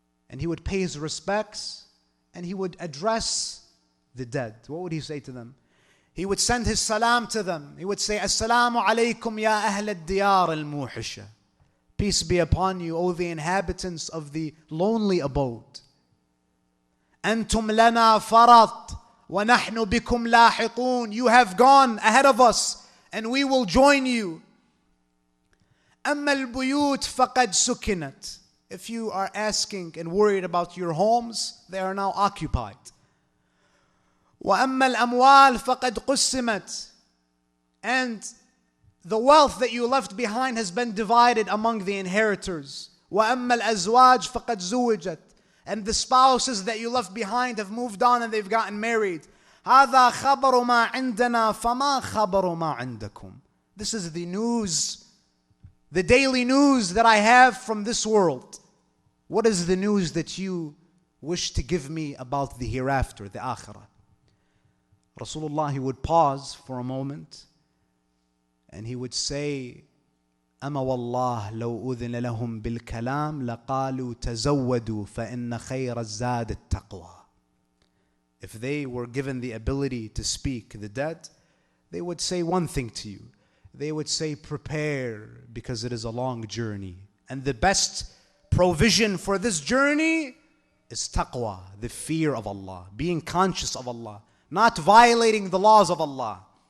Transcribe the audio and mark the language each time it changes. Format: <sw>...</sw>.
<en>And he would pay his respects, and he would address the dead. What would he say to them? He would send his salam to them. He would say,</en> <ar>Assalamu alaikum ya ahl al-diyar al-muhisha.</ar> <en>Peace be upon you, O the inhabitants of the lonely abode.</en> <ar>أنتم لنا فرط وَنَحْنُ بِكُمْ لَاحِقُونَ.</ar> <en>You have gone ahead of us and we will join you.</en> <ar>أَمَّا الْبُيُوتِ فَقَدْ سُكِنَتْ.</ar> <en>If you are asking and worried about your homes, they are now occupied.</en> <ar>وَأَمَّا الْأَمْوَالِ فَقَدْ قُسِّمَتْ.</ar> <en>And the wealth that you left behind has been divided among the inheritors.</en> <ar>وَأَمَّا الْأَزْوَاجِ فَقَدْ زُوِّجَتْ.</ar> <en>And the spouses that you left behind have moved on and they've gotten married.</en> <ar>هذا خبر ما عندنا فما خبر ما عندكم.</ar> <en>This is the news, the daily news that I have from this world. What is the news that you wish to give me about the hereafter, the akhirah? Rasulullah, he would pause for a moment and he would say,</en> <ar>أما والله لو أذن لهم بالكلام لقالوا تزودوا فإن خير الزاد التقوى.</ar> <en>If they were given the ability to speak, the dead, they would say one thing to you. They would say, prepare, because it is a long journey. And the best provision for this journey is taqwa, the fear of Allah, being conscious of Allah, not violating the laws of Allah.</en>